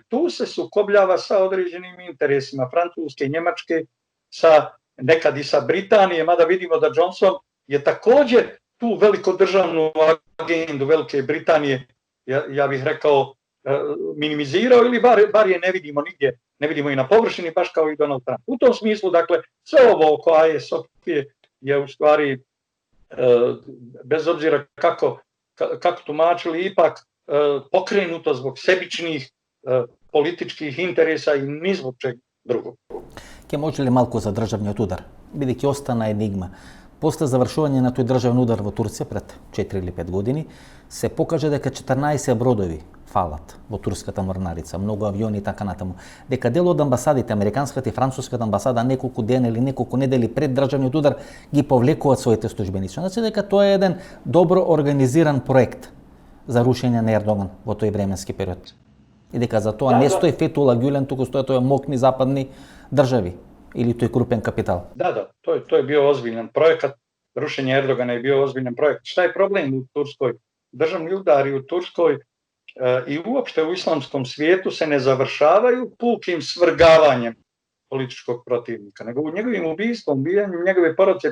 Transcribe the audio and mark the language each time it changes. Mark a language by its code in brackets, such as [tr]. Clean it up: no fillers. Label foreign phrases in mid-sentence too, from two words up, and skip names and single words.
[bs] Tu se sukobljava sa određenim interesima Francuske, Njemačke, nekad i sa Britanije, mada vidimo da Johnson je također tu velikodržavnu agendu Velike Britanije, ja bih rekao, minimizirao, ili bar je ne vidimo nigdje, ne vidimo i na površini, baš kao i Donald Trump. U tom smislu, dakle, sve ovo oko Aje Sofije je u stvari, bez obzira kako tumačili, ipak pokrenuto zbog sebičnih političkih interesa i ni zbog čeg drugog. [mk] Ке може ли малку за државниот удар? Бидејќи остана енигма. После завршување на тој државен удар во Турција пред 4 или 5 години, се покажа дека 14 бродови фалат во турската морнарица, многу авиони и така натаму. Дека дел од амбасадите, американската и француската амбасада, неколку дена или неколку недели пред државниот удар ги повлекуваат своите службеници. Значи дека тоа е еден добро организиран проект за рушење на Ердоган во тој временски период. И дека за тоа не стои Фетула Гюлен, туку стои тоа мокни западни држави или тој крупен капитал. [bs] Da, to je bio ozbiljan projekat. Rušenje Erdogana je bio ozbiljan projekt. Šta je problem u Turskoj? Državni udari u Turskoj i uopšte u islamskom svijetu se ne završavaju pukim svrgavanjem političkog protivnika, nego u njegovim ubistvom, ubijanjem njegove porodice.